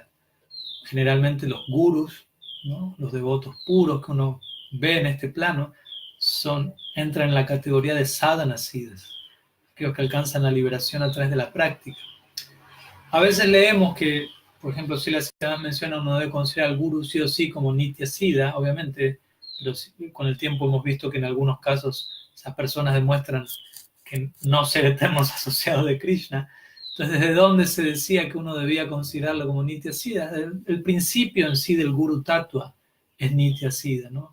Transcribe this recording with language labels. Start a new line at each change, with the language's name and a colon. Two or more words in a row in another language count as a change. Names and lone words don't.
Spanish: Generalmente los gurus, ¿no?, los devotos puros que uno ve en este plano, entran en la categoría de
Sanskrit: sadhana siddhas,
Spanish: aquellos que alcanzan la liberación a través de la práctica. A veces leemos que, por ejemplo, si la ciudad menciona, uno debe considerar al guru sí o sí como
Sanskrit: nitya siddha,
Spanish: obviamente, pero con el tiempo hemos visto que en algunos casos esas personas demuestran que no ser eternos asociados de Krishna. Entonces, ¿desde dónde se decía que uno debía considerarlo como
Sanskrit: Nitya Siddha?
Spanish: El principio en sí del
Sanskrit: Guru Tattva
Spanish: es
Sanskrit: Nitya Siddha,
Spanish: ¿no?